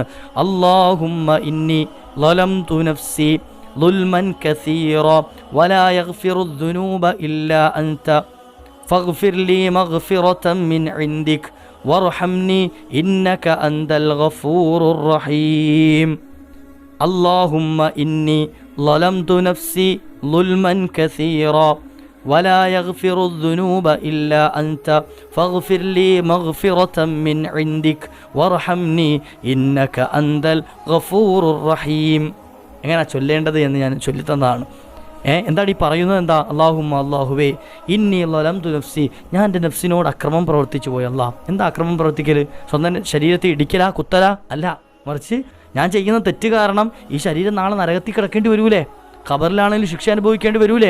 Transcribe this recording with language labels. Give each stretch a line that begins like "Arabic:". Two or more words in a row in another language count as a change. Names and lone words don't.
Arabic: اللهم إني ظلمت نفسي ظلما كثيرا ولا يغفر الذنوب إلا أنت فاغفر لي مغفرة من عندك وارحمني إنك أنت الغفور الرحيم. اللهم إني ظلمت نفسي ظلما كثيرا ولا يغفر الذنوب إلا أنت فاغفر لي مغفرة من عندك وارحمني إنك أنت الغفور الرحيم.
Malayalam: എങ്ങനെ ചൊല്ലേണ്ടത് എന്ന് ഞാൻ ചൊല്ലിത്തന്നതാണ്. എന്താണ് ഈ പറയുന്നത്? എന്താ? അല്ലാഹുമ്മ, അല്ലാഹുവേ,
Arabic: إني ظلمت نفسي,
Malayalam: ഞാൻ എൻ്റെ നഫ്സിനോട് അക്രമം പ്രവർത്തിച്ചു പോയി. അല്ലാ, എന്താ അക്രമം പ്രവർത്തിക്കൽ? സ്വന്തം ശരീരത്തെ ഇടിക്കലാ, കുത്തലാ? അല്ല, മറിച്ച് ഞാൻ ചെയ്യുന്ന തെറ്റ് കാരണം ഈ ശരീരം നാളെ നരകത്തിൽ കിടക്കേണ്ടി വരൂലേ, ഖബറിലാണെങ്കിലും ശിക്ഷ അനുഭവിക്കേണ്ടി വരൂലേ.